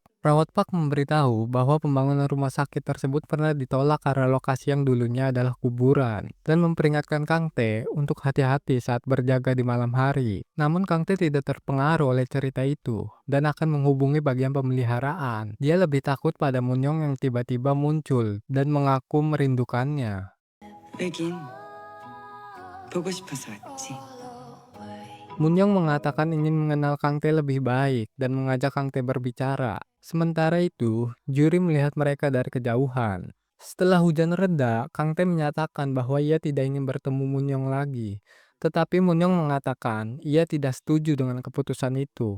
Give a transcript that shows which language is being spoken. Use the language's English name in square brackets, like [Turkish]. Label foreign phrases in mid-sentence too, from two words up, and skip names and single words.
[Indonesian] Perawat Pak memberitahu bahwa pembangunan rumah sakit tersebut pernah ditolak karena lokasi yang dulunya adalah kuburan, dan memperingatkan Kang Tae untuk hati-hati saat berjaga di malam hari. Namun Kang Tae tidak terpengaruh oleh cerita itu, dan akan menghubungi bagian pemeliharaan. Dia lebih takut pada Munyong yang tiba-tiba muncul, dan mengaku merindukannya. [Korean] 왜긴 보고 싶어서 왔지. [Indonesian] Munyong mengatakan ingin mengenal Kang Tae lebih baik dan mengajak Kang Tae berbicara. Sementara itu, juri melihat mereka dari kejauhan. Setelah hujan reda, Kang Tae menyatakan bahwa ia tidak ingin bertemu Munyong lagi. Tetapi Munyong mengatakan ia tidak setuju dengan keputusan itu.